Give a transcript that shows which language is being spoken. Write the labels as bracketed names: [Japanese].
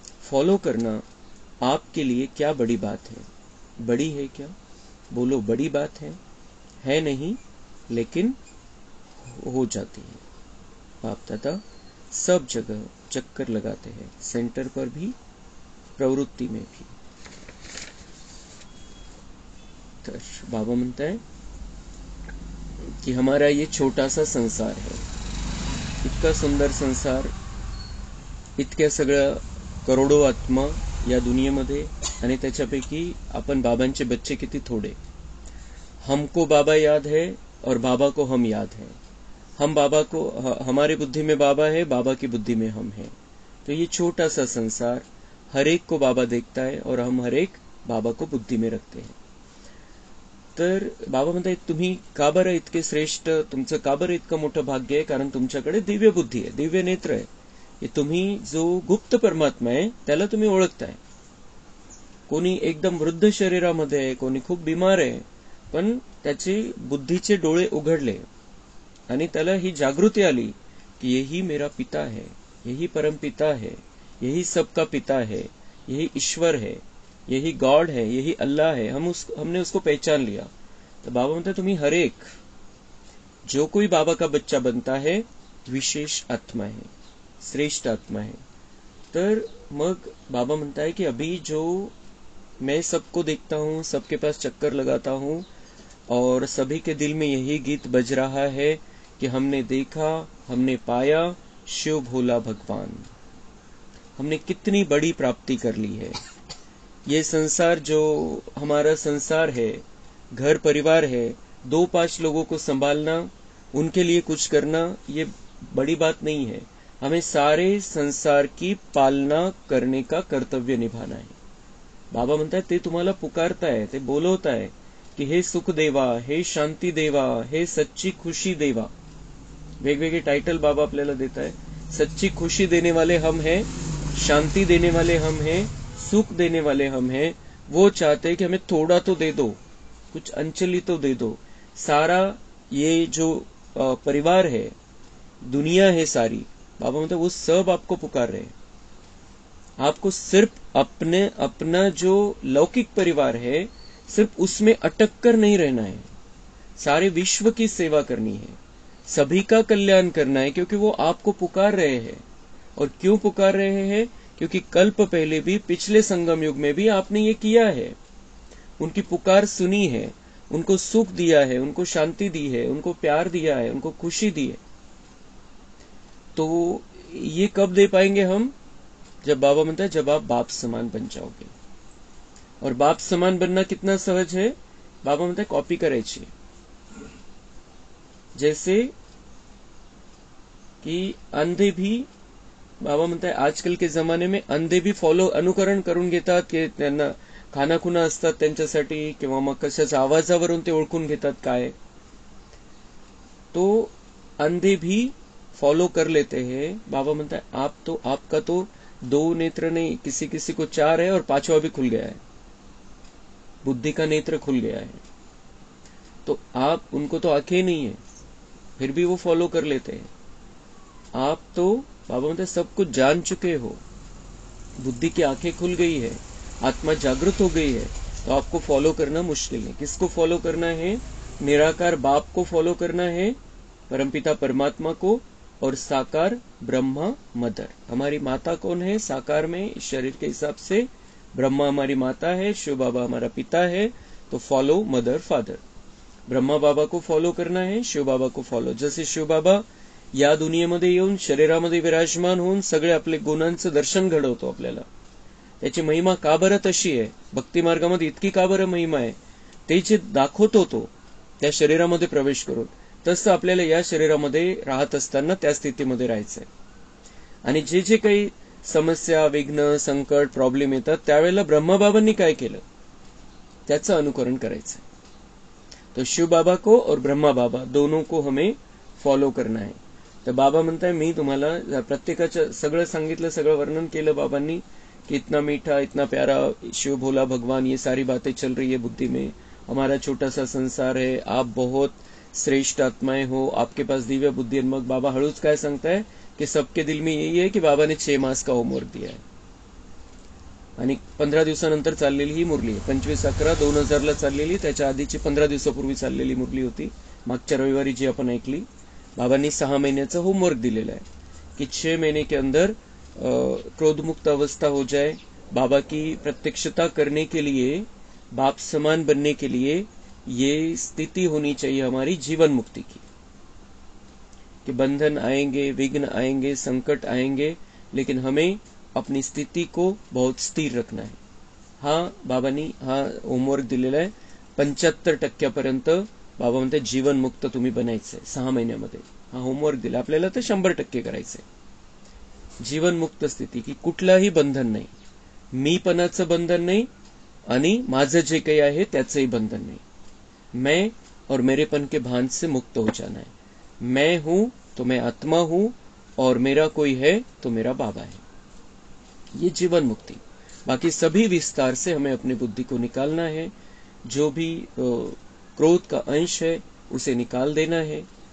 [Hindi] Follow करना आपके लिए क्या बड़ी बात है? बड़ी है क्या? बोलो, बड़ी बात है नहीं, लेकिन हो जाती है। बाप दादा सब जगह चक्कर लगाते हैं, सेंटर पर भी, प्रवृत्ति में भी। [Marathi] तर बाबा म्हणता है कि [Hindi] हमारा ये छोटा सा संसार है, [Marathi] इतका सुंदर संसार, इतक्या सगळ्या करोडो आत्मा या दुनियेमध्ये, आणि त्याच्यापैकी आपण बाबांचे बच्चे किती थोडे। [Hindi] हमको बाबा याद है और बाबा को हम याद है। हम बाबा को, हमारी बुद्धि में बाबा है, बाबा की बुद्धि में हम हैं। तो ये छोटा सा संसार, हर एक को बाबा देखता है और हम हर एक बाबा को बुद्धि में रखते हैं। [Marathi] तर बाबा म्हणतात तुम्ही का बरं इतके श्रेष्ठ, तुमचं का बरं इतकं मोठं भाग्य आहे? कारण तुमच्याकडे दिव्य बुद्धी आहे, दिव्य नेत्र आहे। हे तुम्ही जो गुप्त परमात्मा आहे त्याला तुम्ही ओळखताय। कोणी एकदम वृद्ध शरीरामध्ये आहे, कोणी खूप बिमार आहे, पण त्याचे बुद्धीचे डोळे उघडले आणि त्याला ही जागृती आली कि [Hindi] यही मेरा पिता है, यही परम पिता है, यही सबका पिता है, यही ईश्वर है, यही गॉड है, यही अल्लाह है। हमने उसको पहचान लिया। तो बाबा [Marathi] म्हणते तुम्ही [Hindi] हर एक, जो कोई बाबा का बच्चा बनता है विशेष आत्मा है, श्रेष्ठ आत्मा है। [Marathi] तर मग बाबा म्हणता [Hindi] है कि अभी जो मैं सबको देखता हूं, सबके पास चक्कर लगाता हूं और सभी के दिल में यही गीत बज रहा है कि हमने देखा, हमने पाया शिव भोला भगवान। हमने कितनी बड़ी प्राप्ति कर ली है। ये संसार जो हमारा संसार है, घर परिवार है, 2-5 लोगों को संभालना, उनके लिए कुछ करना, ये बड़ी बात नहीं है। हमें सारे संसार की पालना करने का कर्तव्य निभाना है। [Marathi] बाबा म्हणतात ते तुम्हाला पुकारताय, ते बोलवताय कि हे सुख देवा, हे शांती देवा, हे सच्ची खुशी देवा। वेगवेगळे टाइटल बाबा आपल्याला देता [Hindi] है। सच्ची खुशी देने वाले हम हैं, शांति देने वाले हम हैं, सुख देने वाले हम हैं। वो चाहते हैं कि हमें थोड़ा तो दे दो, कुछ अंचली तो दे दो। सारा ये जो परिवार है, दुनिया है सारी, बाबा मतलब वो सब आपको पुकार रहे हैं। आपको सिर्फ अपना जो लौकिक परिवार है, सिर्फ उसमें अटक कर नहीं रहना है। सारे विश्व की सेवा करनी है, सभी का कल्याण करना है, क्योंकि वो आपको पुकार रहे हैं। और क्यों पुकार रहे हैं? क्योंकि कल्प पहले भी, पिछले संगम युग में भी आपने ये किया है। उनकी पुकार सुनी है, उनको सुख दिया है, उनको शांति दी है, उनको प्यार दिया है, उनको खुशी दी है। तो ये कब दे पाएंगे हम? जब बाबा म्हणता है जब आप बाप समान बन जाओगे। और बाप समान बनना कितना सहज है? [Marathi] बाबा म्हणता है कॉपी करायची। [Hindi] जैसे कि अंधे भी, बाबा म्हणता है आजकल के जमाने में अंधे भी फॉलो, [Marathi] अनुकरण करून घेतात की त्यांना खानाखुना असतात त्यांच्यासाठी, किंवा मग कशाच्या आवाजावरून ते ओळखून घेतात काय। [Hindi] तो अंधे भी फॉलो कर लेते हैं। बाबा म्हणता है आपका तो 2 नेत्र नहीं, किसी किसी को 4 है और 5वां भी खुल गया है, बुद्धि का नेत्र खुल गया है। तो आप, उनको तो आंखें नहीं है, फिर भी वो फॉलो कर लेते हैं। आप तो बाबा मतलब सब कुछ जान चुके हो, बुद्धि की आंखें खुल गई है, आत्मा जागृत हो गई है, तो आपको फॉलो करना मुश्किल है। किसको फॉलो करना है? निराकार बाप को फॉलो करना है, परमपिता परमात्मा को, और साकार ब्रह्मा मदर। हमारी माता कौन है? साकार में इस शरीर के हिसाब से ब्रह्मा हमारी माता है, शिव बाबा हमारा पिता है, तो फॉलो मदर फादर. ब्रह्मा बाबा को फॉलो [Marathi] करना आहे, शिव बाबा को फॉलो. जसे शिव बाबा या दुनियेमध्ये येऊन शरीरामध्ये विराजमान होऊन सगळे आपले गुणांचं दर्शन घडवतो आपल्याला. त्याची महिमा का बरं तशी आहे, भक्ती मार्गामध्ये इतकी का बरं महिमा आहे, ते जे दाखवतो तो त्या शरीरामध्ये प्रवेश करून, तसं आपल्याला या शरीरामध्ये राहत असताना त्या स्थितीमध्ये राहायचंय. आणि जे जे काही समस्या, विघ्न, संकट, प्रॉब्लेम येतात त्यावेळेला ब्रह्माबाबांनी काय केलं त्याचं अनुकरण करायचं. [Hindi] तो शिव बाबा को और ब्रह्मा बाबा दोनों को हमें फॉलो करना है. [Marathi] तर बाबा म्हणताय मी तुम्हाला प्रत्येकाचं सगळं सांगितलं, सगळं वर्णन केलं बाबांनी [Hindi] कि इतना मीठा, इतना प्यारा शिव भोला भगवान, ये सारी बातें चल रही है बुद्धि में. हमारा छोटा सा संसार है, आप बहुत श्रेष्ठ आत्माएं हो, आपके पास दिव्य बुद्धि. [Marathi] मग बाबा हळूच काय सांगताय [Hindi] कि सबके दिल में यही है कि बाबा ने 6 मास का होमवर्क दिया है. [Marathi] आणि 15 दिवसानंतर चाललेली ही मुरली आहे. 25/11/2000 चाललेली, त्याच्या आधीची 15 दिवसापूर्वी चाललेली मुरली होती. मागच्या रविवारी जी आपण ऐकली. बाबांनी 6 महिन्याचं होमवर्क दिलेलं आहे कि [Hindi] 6 महीने के अंदर क्रोधमुक्त अवस्था हो जाए. बाबा की प्रत्यक्षता करने के लिए, बाप समान बनने के लिए ये स्थिति होनी चाहिए हमारी जीवन मुक्ति की. कि बंधन आएंगे, विघ्न आएंगे, संकट आएंगे, लेकिन हमें अपनी स्थिति को बहुत स्थिर रखना है. [Marathi] हा बाबांनी हा होमवर्क दिलेला आहे. 75% बाबा म्हणते जीवन मुक्त तुम्ही बनायचंय 6 महिन्यामध्ये. हा होमवर्क दिला आपल्याला, तर 100% करायचंय. जीवनमुक्त स्थिती की कुठलाही बंधन नाही, मीपणाचं बंधन नाही आणि माझं जे काही आहे त्याचंही बंधन नाही. [Hindi] मैं और मेरेपन के भान से मुक्त हो जाना है. मैं हूं तो मैं आत्मा हूं और मेरा कोई है तो मेरा बाबा है. ये जीवन मुक्ति. बाकी सभी विस्तार से हमें अपनी बुद्धि को निकालना है. जो भी क्रोध का अंश है उसे निकाल देना है.